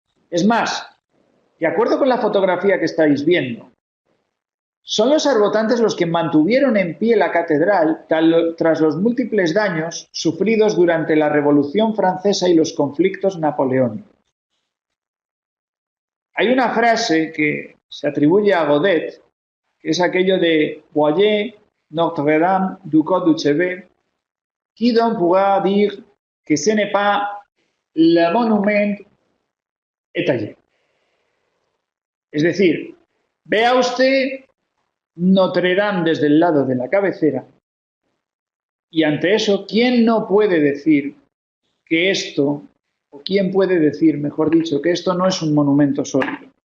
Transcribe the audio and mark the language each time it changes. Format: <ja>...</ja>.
<es>Es más, de acuerdo con la fotografía que estáis viendo, son los arbotantes los que mantuvieron en pie la catedral tras los múltiples daños sufridos durante la Revolución Francesa y los conflictos napoleónicos. Hay una frase que se atribuye a Godet, que es aquello de</es> <fr>Voyez Notre-Dame du Côte du Chevet, qui donc pourra dire que ce n'est pas le monument étayé.</fr> <es>Es decir, vea usted Notre Dame desde el lado de la cabecera y ante eso, ¿quién no puede decir que esto, o quién puede decir, mejor dicho, que esto no es un monumento sólido?</es>